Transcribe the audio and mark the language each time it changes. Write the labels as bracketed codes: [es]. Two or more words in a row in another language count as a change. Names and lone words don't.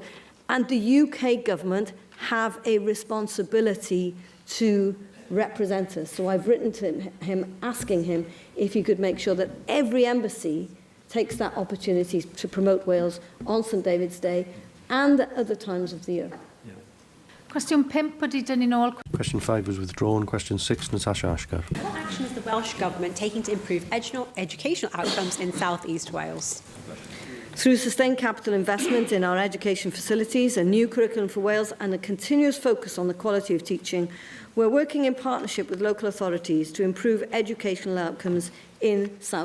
[en] And the UK government have a responsibility to represent us. So I've written to him asking him if he could make sure that every embassy takes that opportunity to promote Wales on St David's Day and at other times of the year. [cy] Cwestiwn 5 wedi dynnu nôl. [en] Question 5 was withdrawn. Question 6, Natasha Ashgar. What action is the Welsh Government taking to improve educational outcomes in South East Wales? Through sustained capital investment in our education facilities, a new curriculum for Wales and a continuous focus on the quality of teaching, we're working in partnership with local authorities to improve educational outcomes in South East Wales.